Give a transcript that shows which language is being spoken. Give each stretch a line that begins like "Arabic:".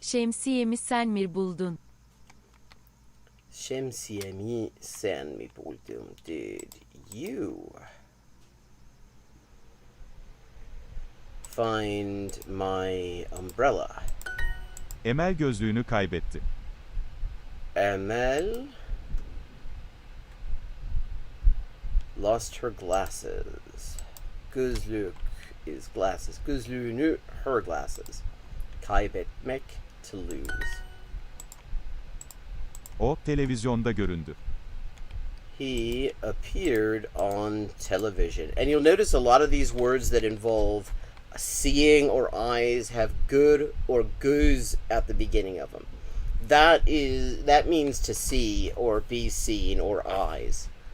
Turkish: Şemsiyemi sen mi buldun? Şemsiyemi sen mi buldun?
English: Did you find my umbrella?
Turkish: Emel gözlüğünü kaybetti.
English: Emel lost her glasses. Gözlük is glasses. Gözlüğünü, her glasses. Kaybetmek, to lose.
Turkish: O televizyonda göründü.
English: He appeared on television. And you'll notice a lot of these words that involve seeing or eyes have good or goose at the beginning of them. That means to see or be seen or eyes.